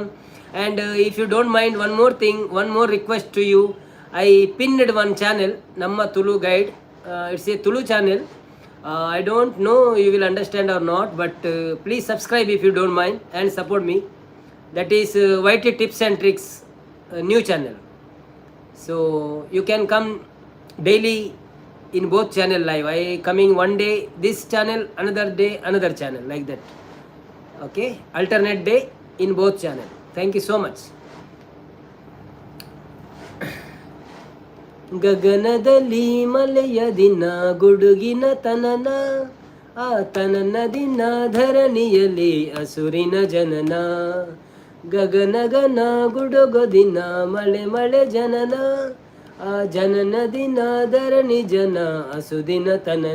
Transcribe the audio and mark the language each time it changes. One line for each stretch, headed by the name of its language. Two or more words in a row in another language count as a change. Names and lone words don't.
English: And if you don't mind one more thing, one more request to you. I pinned one channel, ನಮ್ಮ Tulu guide. It's a Tulu channel. I don't know you will understand or not, but please subscribe if you don't mind and support me. That is YT Tips and Tricks new channel. So you can come daily in both channel live. I coming one day this channel, another day another channel, like that. Okay, alternate day in both channel. Thank you so much.
Kannada: ಗಗನದಲ್ಲಿ ಮಲೆಯ ದಿನ ಗುಡುಗಿನ ತನನ, ಆ ತನನ ದಿನ ಧರಣಿಯಲ್ಲಿ ಹಸುರಿನ ಜನನ. ಗಗನ ಗನ ಗುಡುಗು ದಿನ ಮಳೆ ಮಳೆ ಜನನ, ಆ ಜನನ ದಿನ ಧರಣಿ ಜನ ಹಸುದಿನ ತನನ.